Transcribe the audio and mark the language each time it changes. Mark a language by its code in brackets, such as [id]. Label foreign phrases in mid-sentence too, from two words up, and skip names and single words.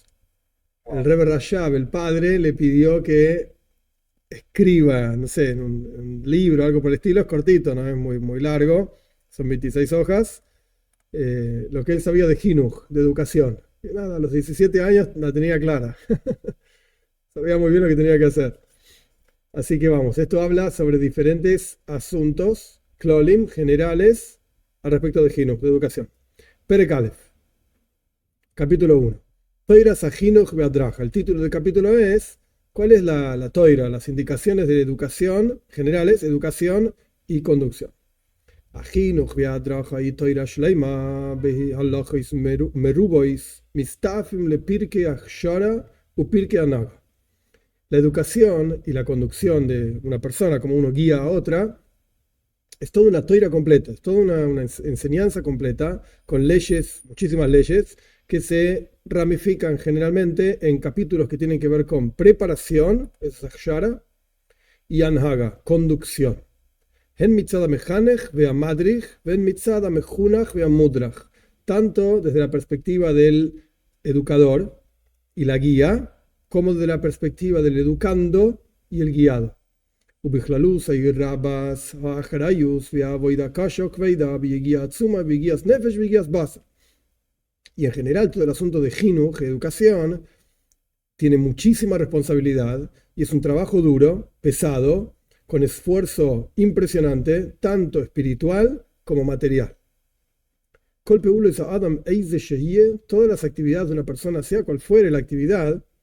[es] El Rebbe Rashab, el padre, le pidió que escriba, no sé, en un libro, algo por el estilo, es cortito, no es muy largo, son 26 hojas, lo que él sabía de Jinuj, de educación. Y nada, a los 17 años la tenía clara, sabía muy bien lo que tenía que hacer. Así que vamos, esto habla sobre diferentes asuntos, klolim, generales, al respecto de Jinuj, de educación. [he] פרק א, [es] capítulo 1. [he] תורת החינוך וההדרכה. [es] El título del capítulo es ¿cuál es la toira? Las indicaciones de educación generales, educación y conducción. [he] החינוך וההדרכה ו תורה שלמה היא בהלכות מרובות מסתעפים ל פרקי הכשרה ו פרקי הנהגה. [es] La educación y la conducción de una persona, como uno guía a otra, es toda una toira completa, es toda una enseñanza completa, con leyes, muchísimas leyes, que se ramifican generalmente en capítulos que tienen que ver con preparación, es akshara, y anhaga, conducción. [he] הן מצד המחנך וה מדריך, והן מצד המחונך וה מודרך. [es] Tanto desde la perspectiva del educador y la guía, como desde la perspectiva del educando y el guiado. [he] ובכללוס היו רבס האחראיוס והעבודה קשה כבדה ויגיע עצומה ויגיע נפש ויגיע בשר. [es] Y en general todo el asunto de Jinuj, educación, tiene muchísima responsabilidad y es un trabajo duro, pesado, con esfuerzo impresionante, tanto espiritual como material. Todas las actividades de una persona, sea cual fuere la actividad,